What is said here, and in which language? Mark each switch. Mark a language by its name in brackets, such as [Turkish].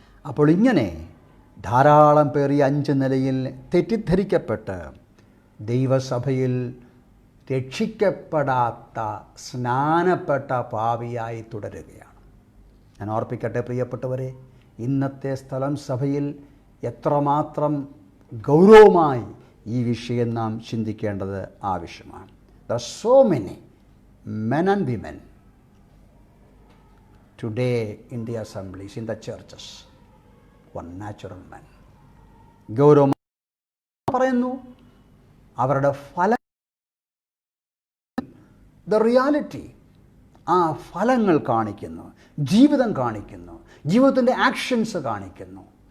[Malayalam] അപ്പോൾ ഇങ്ങനെ ധാരാളം പേർ ഈ 5 നിലയിൽ തെറ്റിദ്ധരിക്കപ്പെട്ട് ദൈവസഭയിൽ രക്ഷിക്കപ്പെടാത്ത, സ്നാനപ്പെട്ട പാപിയായി തുടരുകയാണ്. ഞാൻ ഓർപ്പിക്കട്ടെ പ്രിയപ്പെട്ടവരെ, ഇന്നത്തെ സ്ഥലം സഭയിൽ എത്രമാത്രം ഗൗരവമായി ഈ വിഷയം നാം ചിന്തിക്കേണ്ടത് ആവശ്യമാണ്. [English] There are so many men and women today in the assemblies, in the churches, one natural man. [Malayalam] ഗൗരവം പറയുന്നു, അവരുടെ ഫലം, [English] the reality, [Malayalam] ആ ഫലങ്ങൾ കാണിക്കുന്നു, ജീവിതം കാണിക്കുന്നു, ജീവിതത്തിൻ്റെ ആക്ഷൻസ് കാണിക്കുന്നു.